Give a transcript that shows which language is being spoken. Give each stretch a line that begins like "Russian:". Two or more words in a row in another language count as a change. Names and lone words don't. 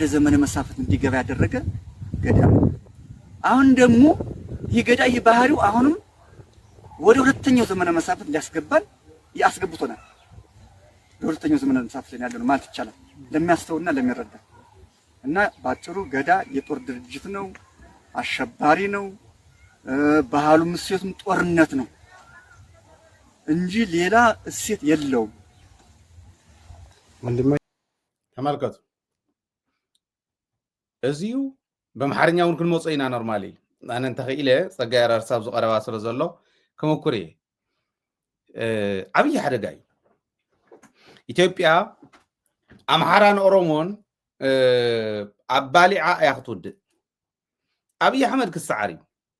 Amharic: ዘመነ መሳፍንት እንዲገባ ያደረገ ገዳ ነው። አሁን ደግሞ ይህ ገዳ ይህ ባህሪው አሁንም ወደ ሁለተኛው ዘመነ መሳፍንት ሊያስገባን ያስገብቶናል። ሁለተኛው ዘመነ መሳፍንት ያለው ማለት ይቻላል ለሚያስተውልና ለሚረዳ እና ባጭሩ ገዳ የጦር ድርጅት ነው፣ አሸባሪ ነው፣ ባህሉም እሴቱም ጦርነት ነው እንጂ ሌላ እሴት የለውም።
Tigrinya: ተመልከቱ እዚሁ በመሓርኛውን ክንመጽእ ኢና ኖርማሊ ኣነ እንተኽኢለ ፀጋይ ኣራርሳ ኣብ ዝቐረባ ስለ ዘሎ ክምኩር እየ ዓብዪ ሓደጋ እዩ ኢትዮጵያ ኣምሓራን ኦሮሞን ኣብ ባሊዓ እያ ክትውድእ ኣብዪ ኣሕመድ ክሰዓር እዩ